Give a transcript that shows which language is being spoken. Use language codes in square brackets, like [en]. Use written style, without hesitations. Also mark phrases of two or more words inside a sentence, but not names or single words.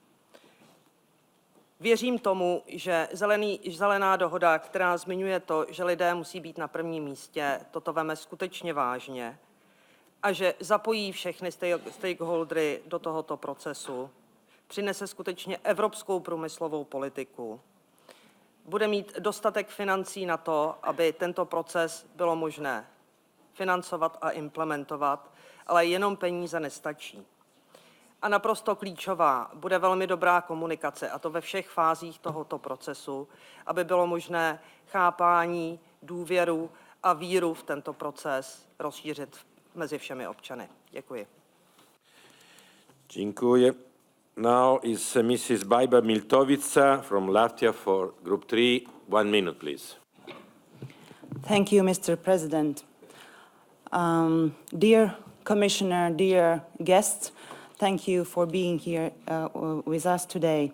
[cs] Věřím tomu, že zelená dohoda, která zmiňuje to, že lidé musí být na prvním místě, toto veme skutečně vážně a že zapojí všechny stakeholdery do tohoto procesu, přinese skutečně evropskou průmyslovou politiku, bude mít dostatek financí na to, aby tento proces bylo možné financovat a implementovat, ale jenom peníze nestačí. A naprosto klíčová bude velmi dobrá komunikace, a to ve všech fázích tohoto procesu, aby bylo možné chápání, důvěru a víru v tento proces rozšířit mezi všemi občany. Děkuji. [en] Dziękuję. Now is Mrs. Bajba Miltovica from Latvia for Group 3. 1 minute, please. Thank you, Mr. President. Dear Commissioner, dear guests, thank you for being here with us today.